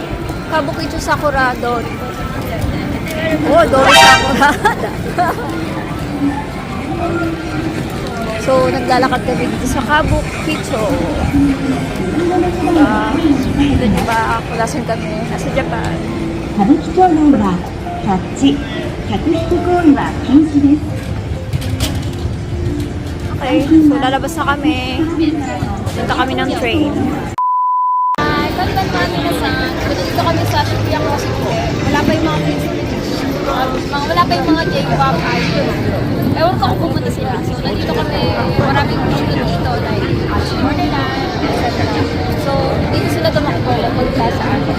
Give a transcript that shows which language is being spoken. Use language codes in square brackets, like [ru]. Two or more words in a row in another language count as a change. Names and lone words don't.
[tl] Kabukicho Sakura Dori. Oh, Dori Sakura. So, naglalakad kami dito sa Kabukicho. Dito niyo ba? Kulasan kami. Nasa Japan. [ja] 歌舞伎町内はキャッチ、客引き行為は禁止です。 [tl] Okay, so lalabas na kami. Punta kami ng train. [ja] Hi, こんばんは皆さん. [tl] So dito kami sa Shibuya Crossing. Wala pa yung mga J-pop idol. Ewan ko kung pupunta sila. So nandito kami, maraming shoot dito like Borderland, etc. So dito sila tumakbo pagpunta sa atin.